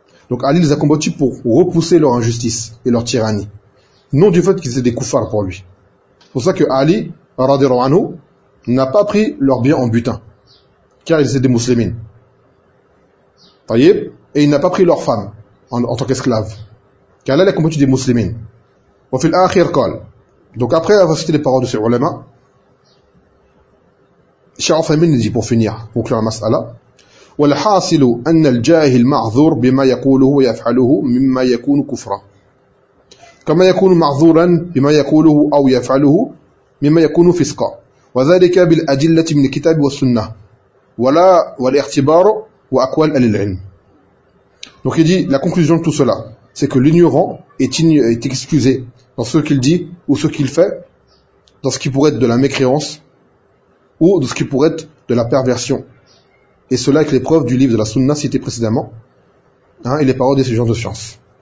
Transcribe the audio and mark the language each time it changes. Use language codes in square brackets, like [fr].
[fr] Donc Ali les a combattus pour repousser leur injustice et leur tyrannie, non du fait qu'ils étaient des koufars pour lui. C'est pour ça que Ali, radiallahu anhu, n'a pas pris leurs biens en butin, car ils étaient des musulmans. Et il n'a pas pris leur femme en tant qu'esclave. Car là, il a combattu des musulmans. Au fil akhir kol. Donc après avoir cité les paroles de ces ulama, Cheikh Othaymine nous dit pour finir, pour clore la mas'ala, [ar] والحاصل أن الجاهل معذور بما يقوله ويفعله مما يكون كفرا كما يكون معذورا بما يقوله أو يفعله مما يكون فسقا وذلك بالأدلة من الكتاب والسنة ولا والاختبار وأقوال أهل العلم. [fr] Donc il dit, la conclusion de tout cela, c'est que l'ignorant est excusé dans ce qu'il dit ou ce qu'il fait, dans ce qui pourrait être de la mécréance ou de ce qui pourrait être de la perversion. Et cela avec les preuves du livre de la Sunna cité précédemment, hein, et les paroles des gens de science.